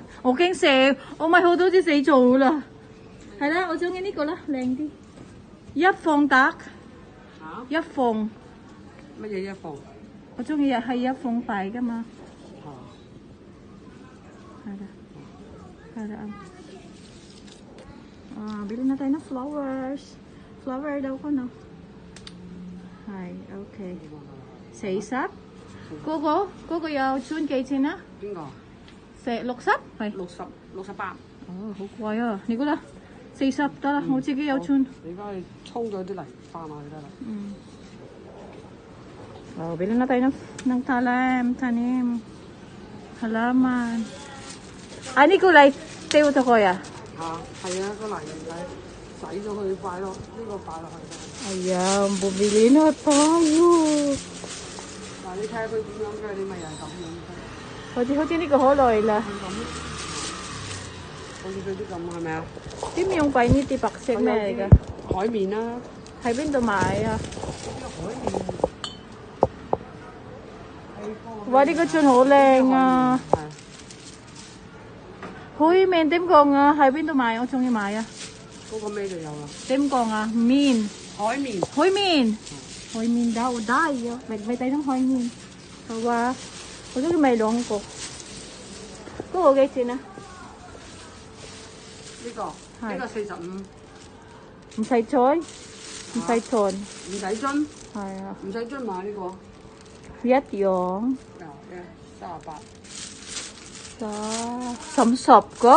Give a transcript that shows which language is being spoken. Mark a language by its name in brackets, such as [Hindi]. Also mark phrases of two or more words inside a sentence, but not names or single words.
[Cantonese] 我驚射，我買好多支死咗啦。係啦，我中意呢個啦，靚啲。一放得。嚇？一放。乜嘢一放？我中意係一放大噶嘛。係啦。 [Filipino] bili na tayo ng flowers. Flower daw ko, no? Hi, okay. [Cantonese] 40? 嗰個有樽幾錢啊？邊個？60？係。 68。哦，好貴啊！呢個啦，40得啦，我自己有樽。你翻去沖咗啲泥翻落去得啦。 [Filipino] bili na tayo ng tanim. Halaman. Ano kulay? Teo to kuya? [Cantonese] 係啊，個泥洗咗佢擺落呢個擺落去。 [Filipino] Ayan, bumili na tayo. [Cantonese] 嗱，你睇下佢點樣嘅，你咪又係咁樣。好似呢個好耐啦。好似佢啲咁係咪啊？點用貴呢啲白色咩嚟㗎？海綿啦。喺邊度買啊？海綿。哇！呢個樽好靚啊！海綿點講啊？喺邊度買？我中意買啊！嗰個咩就有啦。點講啊？面。海綿。 [Filipino] 海綿。海綿 daw tayo. May tayo ng 海綿。 [Cantonese] 好啊！我中意買2個。嗰個幾錢啊？呢個45。唔使菜，唔使糖，唔使樽。係啊。唔使樽買呢個。一樣。38。30個。